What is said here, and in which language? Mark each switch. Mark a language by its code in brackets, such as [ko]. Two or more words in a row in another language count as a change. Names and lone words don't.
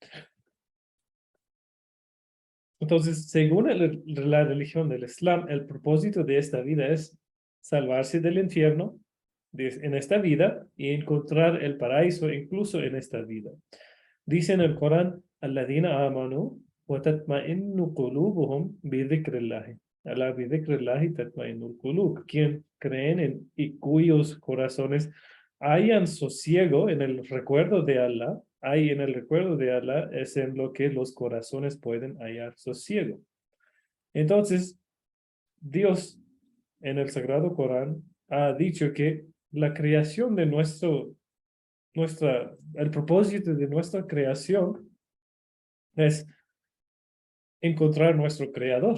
[es] Entonces, según la religión del Islam, el propósito de esta vida es salvarse del infierno en esta vida y encontrar el paraíso incluso en esta vida. Dice en el Corán, [ar] "الذين آمنوا وتطمئن قلوبهم بذكر الله." ألا بذكر الله تطمئن القلوب. [es] Quien creen y cuyos corazones hayan sosiego en el recuerdo de Allah, hay en el recuerdo de Allah es en lo que los corazones pueden hallar sosiego. Entonces, Dios en el Sagrado Corán ha dicho que la creación de el propósito de nuestra creación es encontrar nuestro creador.